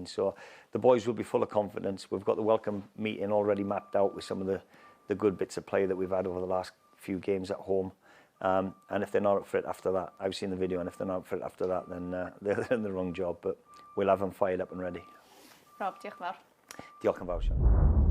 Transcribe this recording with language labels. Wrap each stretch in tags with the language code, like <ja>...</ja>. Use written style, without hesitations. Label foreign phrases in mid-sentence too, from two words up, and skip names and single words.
<en>So the boys will be full of confidence. We've got the welcome meeting already mapped out with some of the good bits of play that we've had over the last few games at home. And if they're not up for it after that, I've seen the video, and if they're not up for it after that, then they're in the wrong job. But we'll have them fired up and ready.</en> <cy>Rob, diolch yn fawr. Diolch yn fawr, Sion.</cy>